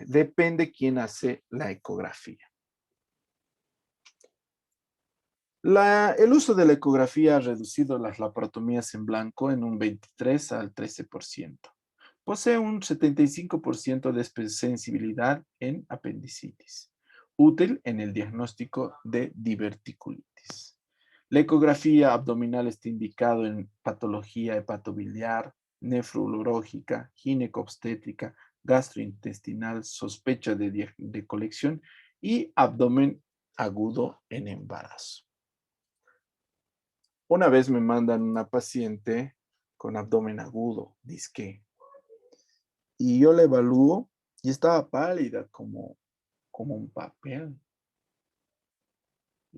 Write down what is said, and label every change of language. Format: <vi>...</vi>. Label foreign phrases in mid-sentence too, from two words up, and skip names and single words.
<es>Depende quién hace la ecografía. El uso de la ecografía ha reducido las laparotomías en blanco en un 23 al 13%. Posee un 75% de sensibilidad en apendicitis, útil en el diagnóstico de diverticulitis. La ecografía abdominal está indicado en patología hepatobiliar, nefrológica, ginecobstétrica, gastrointestinal, sospecha de colección y abdomen agudo en embarazo. Una vez me mandan una paciente con abdomen agudo, disque, y yo la evalúo y estaba pálida como un papel.</es>